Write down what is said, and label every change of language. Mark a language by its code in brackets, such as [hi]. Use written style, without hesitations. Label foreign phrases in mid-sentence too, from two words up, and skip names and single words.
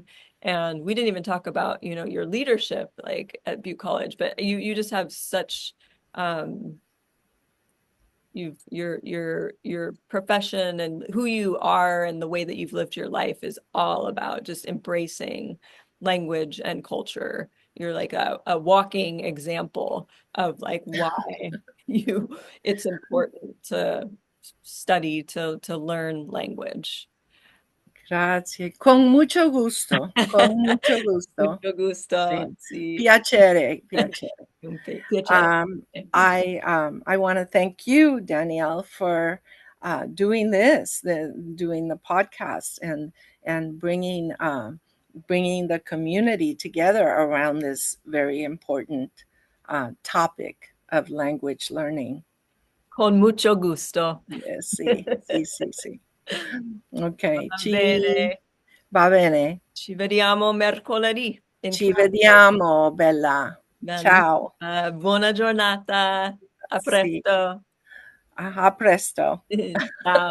[en] And we didn't even talk about, your leadership like at Butte College, but you just have such um your profession and who you are and the way that you've lived your life is all about just embracing language and culture. You're like a walking example of like why you it's important to study to learn language. [it] Grazie. [es] Con mucho gusto. Con mucho gusto. Mucho gusto. [it] Sì. Sì. Piacere, piacere. Piacere. [en] I want to thank you, Danielle, for doing the podcast and bringing the community together around this very important topic of language learning. [es] Con mucho gusto. [en] Yes, [it] sì, sì, sì, sì. Ok, Va bene. va bene. Ci vediamo mercoledì in Ci classe. vediamo, bella. Bella. Ciao. Buona giornata. A Sì, presto. a presto.